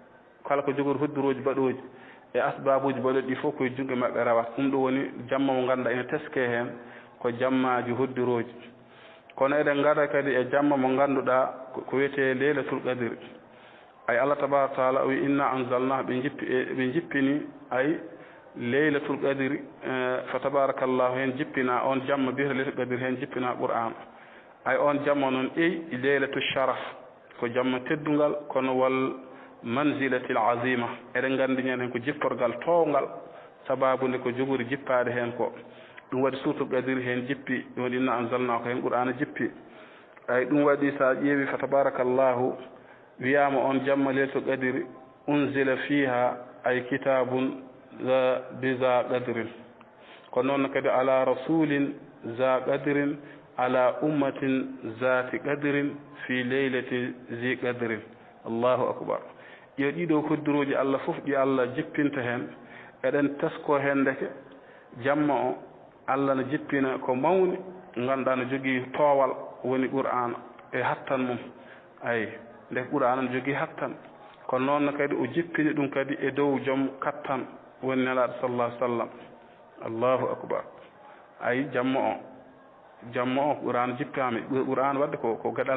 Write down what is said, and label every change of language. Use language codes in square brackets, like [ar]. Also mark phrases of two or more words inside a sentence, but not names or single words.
[ff] hodduroji baɗoji e asbabuji baɗoji ɗi fof koye jungo maɓɓe rawata ɗum ɗo woni jamma mo ganduɗa ina teske hen ko jammaji hodduroji kono eɗen gada kadi e jamma mo ganduɗa ko wiyete [ar] ليلة القدر [ff] ay [ar] الله تبارك تعالى [ff] o wi [ar] إنا أنزلناه [ff] ɓe jippini ay [ar] ليلة القدر فتبارك الله [ff] hen jippina on jamma biyete [ar] ليلة القدر [ff] hen jippina qur'an ay on jamma noon [ar] ليلة الشرف [ff] ko jamma teddungal kono [ar] والمنزلة العظيمة [ff] eɗen gandi ñen hen ko jipporgal towgal sababude ko jogori jippade hen ko ɗum waɗi [ar] سورة القدر [ff] hen jippi ɗum waɗi [ar] إنا أنزلنا [ff] ko hen qur'ana jippi ay ɗum waɗi sa ƴeewi [ar] فتبارك الله [ff] wiyama on jamma [ar] ليلة القدر أنزل فيها [ff] ay [ar] كتاب ذو قدر [ff] ko noon kadi [ar] على رسول ذا قدر على أمة ذات قدر في ليلة ذي قدر الله أكبر [ff] yo ɗiɗo hodduroji Allah fof ɗi Allah jippinta hen eɗen tesko hen ndeke jamma o Allah no jippina ko mawni ganduɗa no jogui toowal woni qur'ana e hattan mum ay nde qur'ana no jogui hattan kono noon kadi o jippini ɗum kadi e dow joom kattan woni nelaɗo [ar] صلى الله عليه وسلم الله أكبر [ff] ay jamma o qur'ana jippama qur'ana wadde ko gaɗal